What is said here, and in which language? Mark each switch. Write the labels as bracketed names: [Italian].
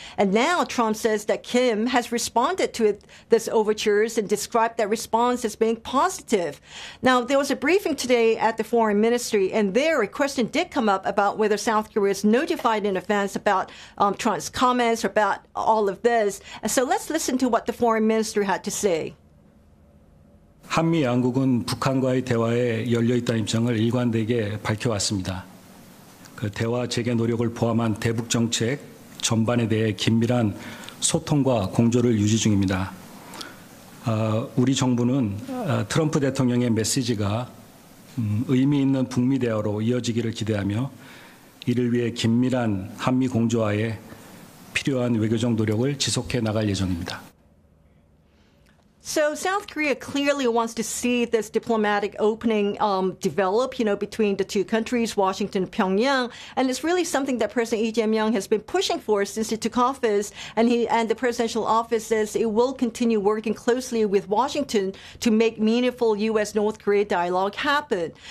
[English] And now Trump says that Kim has responded to this overtures and described that response as being positive. Now, there was a briefing today at the foreign ministry, and there a question did come up about whether South Korea is notified in advance about Trump's comments or about all of this. So let's listen to what the foreign minister had to say. [Korean] 한미 양국은 북한과의 대화에 열려 있다는 입장을 일관되게 밝혀왔습니다. 그 대화 재개 노력을 포함한 대북 정책 전반에 대해 긴밀한 소통과 공조를 유지 중입니다. 우리 정부는 트럼프 대통령의 메시지가 의미 있는 북미 대화로 이어지기를 기대하며 이를 위해 긴밀한 한미 공조와의 필요한 외교적 노력을 지속해 나갈 예정입니다. [English] So South Korea clearly wants to see this diplomatic opening develop, you know, between the two countries, Washington and Pyongyang. And it's really something that President Lee Jae-myung has been pushing for since he took office. And the presidential office says it will continue working closely with Washington to make meaningful U.S.-North Korea dialogue happen.